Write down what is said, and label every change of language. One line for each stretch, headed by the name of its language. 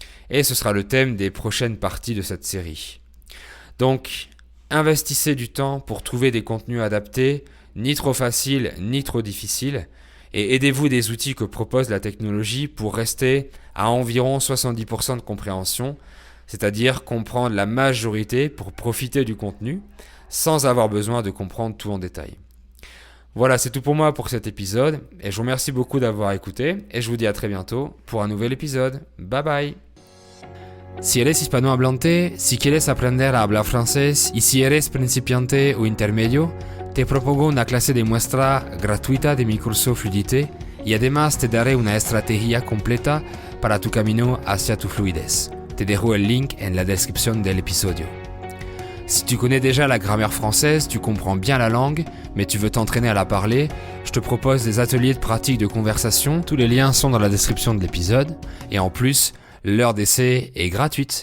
French: Et ce sera le thème des prochaines parties de cette série. Donc, investissez du temps pour trouver des contenus adaptés, ni trop faciles, ni trop difficiles, et aidez-vous des outils que propose la technologie pour rester à environ 70% de compréhension, c'est-à-dire comprendre la majorité pour profiter du contenu, sans avoir besoin de comprendre tout en détail. Voilà, c'est tout pour moi pour cet épisode, et je vous remercie beaucoup d'avoir écouté, et je vous dis à très bientôt pour un nouvel épisode. Bye bye!
Spanish: Si eres hispanohablante, si quieres aprender a hablar francés y si eres principiante o intermedio, te propongo una clase de muestra gratuita de mi curso Fluidité y además te daré una estrategia completa para tu camino hacia tu fluidez. Te dejo el link en la description del episodio.
French: Si tu connais déjà la grammaire française, tu comprends bien la langue, mais tu veux t'entraîner à la parler, je te propose des ateliers de pratique de conversation. Tous les liens sont dans la description de l'épisode. Et en plus, l'heure d'essai est gratuite.